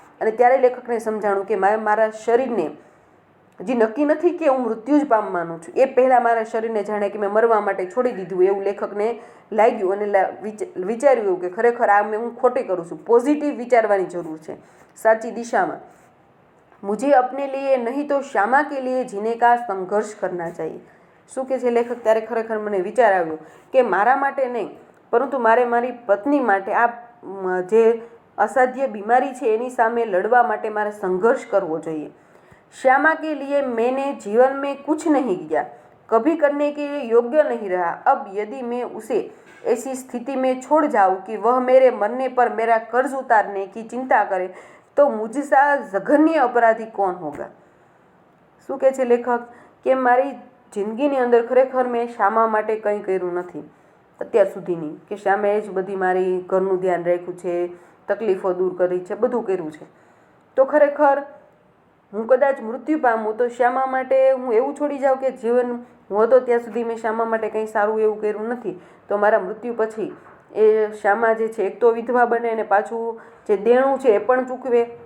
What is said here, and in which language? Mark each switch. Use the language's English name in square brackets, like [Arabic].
[Gujarati] અને ત્યારે લેખકને સમજાણું કે મારા શરીરને હજી નક્કી નથી કે હું મૃત્યુ જ પામવાનું છું, એ પહેલાં મારા શરીરને જાણે કે મેં મરવા માટે છોડી દીધું એવું લેખકને લાગ્યું. અને વિચાર્યું એવું કે ખરેખર આ મેં હું ખોટી કરું છું, પોઝિટિવ વિચારવાની જરૂર છે સાચી દિશામાં. [Hindi] મુझे अपने लिए नहीं तो श्यामा के लिए जीने का संघर्ष करना चाहिए. [Gujarati] શું કે છે લેખક? ત્યારે ખરેખર મને વિચાર આવ્યો કે મારા માટે નહીં પરંતુ મારે મારી પત્ની માટે આ જે અસાધ્ય બીમારી છે એની સામે લડવા માટે મારે સંઘર્ષ કરવો જોઈએ. [Hindi] श्यामा के लिए मैंने जीवन में कुछ नहीं किया, कभी करने के लिए योग्य नहीं रहा. अब यदि मैं उसे ऐसी स्थिति में छोड़ जाऊं कि वह मेरे मरने पर मेरा कर्ज उतारने की चिंता करे तो मुझसा जघन्य अपराधी कौन होगा. [Gujarati] શું કહે છે લેખક કે મારી જિંદગીની અંદર ખરેખર મેં શ્યામા માટે કંઈ કર્યું નથી અત્યાર સુધીની, કે શ્યામાએ જ બધી મારી ઘરનું ધ્યાન રાખ્યું છે, તકલીફો દૂર કરી છે, બધું કર્યું છે. તો ખરેખર હું કદાચ મૃત્યુ પામું તો શ્યામા માટે હું એવું છોડી જાઉં કે જીવન હું હતો ત્યાં સુધી મેં શ્યામા માટે કંઈ સારું એવું કર્યું નથી, તો મારા મૃત્યુ પછી એ શ્યામા જે છે એક તો વિધવા બને અને પાછું જે દેણું છે એ પણ ચૂકવે.